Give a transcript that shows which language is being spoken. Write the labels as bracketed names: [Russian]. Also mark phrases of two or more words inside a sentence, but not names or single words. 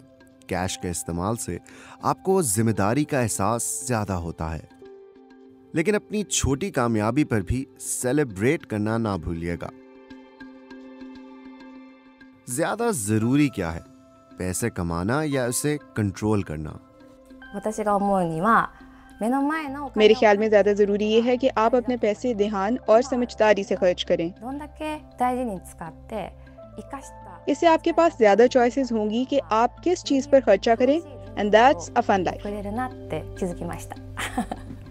[Urdu] کیش کے استعمال سے آپ کو ذمہ داری کا احساس زیادہ ہوتا ہے. لیکن اپنی چھوٹی کامیابی پر بھی سیلیبریٹ کرنا نہ بھولیے گا. زیادہ ضروری کیا ہے، پیسے کمانا یا اسے کنٹرول کرنا؟ [Japanese] 私が思うには [Urdu] میرے خیال میں زیادہ ضروری یہ ہے کہ آپ اپنے پیسے دھیان اور سمجھداری سے خرچ کریں. [Japanese] どんだけ大事に使って生かした [Urdu] اس سے آپ کے پاس زیادہ چوائسیز ہوں گی کہ آپ کس چیز پر خرچہ کریں. [English] And that's a fun life. [Japanese] くれるなって気づきました